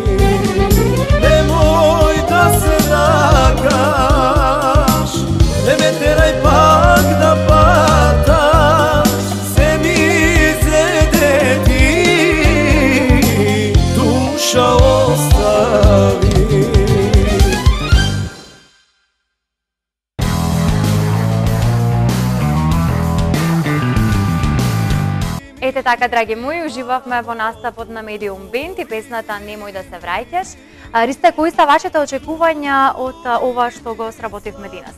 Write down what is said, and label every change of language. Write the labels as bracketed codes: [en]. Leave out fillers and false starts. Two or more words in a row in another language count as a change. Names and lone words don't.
[mk] Немој да се враќаш, не ме терај пак да патам. Се ми изведе ти, душа остави. Ете така, драги мои, уживавме во настапот на Medium Band и песната Немој да се враќаш. Ристе, кои се вашите очекувања од ова што го сработивме денес?